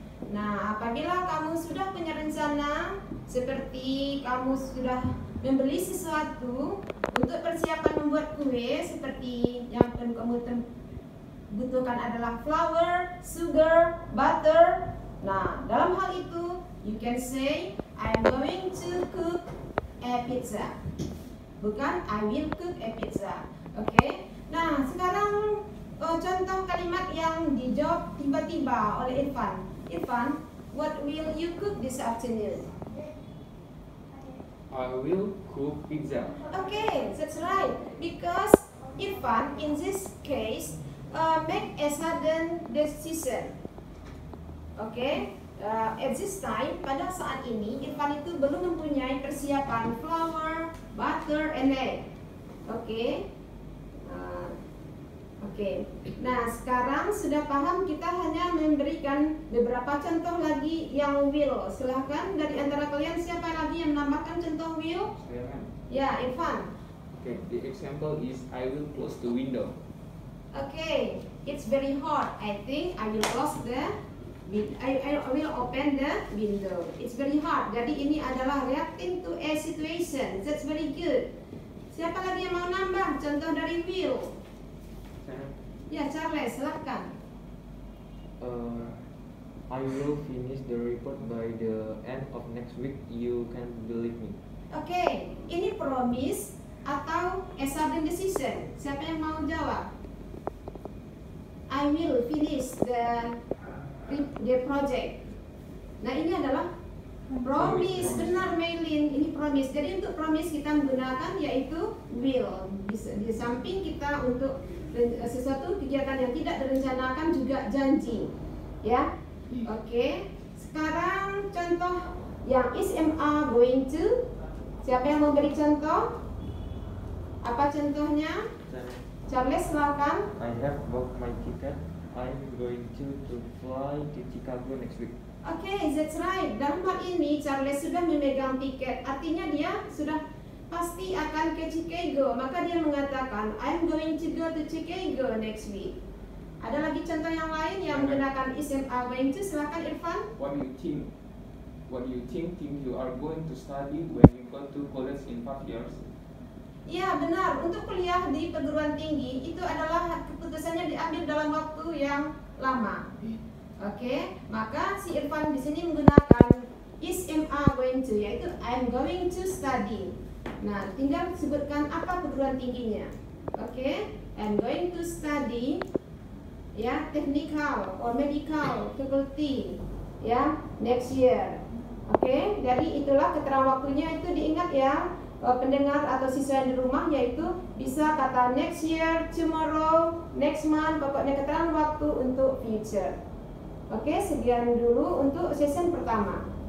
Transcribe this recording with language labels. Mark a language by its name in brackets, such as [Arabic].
[Indonesian] Nah, apabila kamu sudah punya rencana, seperti kamu sudah membeli sesuatu untuk persiapan membuat kue, seperti yang kamu butuhkan adalah flour, sugar, butter. Nah, dalam hal itu, [English] you can say, I'm going to cook a pizza. [Indonesian] Bukan, [English] I will cook a pizza. [Indonesian] Oke. Nah, sekarang contoh kalimat yang dijawab tiba-tiba oleh Irfan. [English] Irfan, what will you cook this afternoon? I will cook pizza. Okay, that's right. Because Irfan, in this case, make a sudden decision. Okay, at this time, [Indonesian] pada saat ini, Irfan itu belum mempunyai persiapan [English] flour, butter, and egg. Okay. Oke. [Indonesian] Nah, sekarang sudah paham, kita hanya memberikan beberapa contoh lagi yang will. Silahkan dari antara kalian siapa lagi yang menambahkan contoh will? Saya kan. Ya, Irfan. [English] Okay, the example is I will close the window. Okay, it's very hot. I think I will close the I will open the window. It's very hard. [Indonesian] Jadi ini adalah [English] reacting to a situation. That's very good. [Indonesian] Siapa lagi yang mau nambah contoh dari Will? Saya, Ya, Charles, silahkan. [English] I will finish the report by the end of next week. You can believe me. [Indonesian] Oke, ini promise atau [English] a sudden decision? [Indonesian] Siapa yang mau jawab? [English] I will finish the project. [Indonesian] Nah, ini adalah promise. Benar, Maylin, ini promise. Jadi untuk promise kita menggunakan yaitu will. Di samping kita untuk sesuatu kegiatan yang tidak direncanakan juga janji. Ya, oke. Sekarang contoh yang SMA going to. Siapa yang mau beri contoh? Apa contohnya? Charles, silakan. [English] I have booked my ticket. I'm going to fly to Chicago next week. Oke, that's right. [Indonesian] Dalam hal ini Charles sudah memegang tiket. Artinya dia sudah pasti akan ke Chicago. Maka dia mengatakan [English] I'm going to go to Chicago next week. [Indonesian] Ada lagi contoh yang lain yang menggunakan SMA going to. Silakan Irfan. [English] what do you think? What do you think you are going to study when you go to college in 5 years? [Indonesian] Ya, benar. Untuk kuliah di perguruan tinggi itu adalah keputusannya diambil dalam waktu yang lama. Oke, maka si Irfan di sini menggunakan is am I going to, yaitu [English] I'm going to study. [Indonesian] Nah, tinggal sebutkan apa perguruan tingginya. [English] Oke, I'm going to study ya technical or medical faculty ya next year. [Indonesian] Oke, jadi itulah keterangan waktunya itu diingat ya. Pendengar atau siswa yang di rumah, yaitu bisa kata next year, tomorrow, next month, pokoknya keterangan waktu untuk future. Oke, sekian dulu untuk session pertama.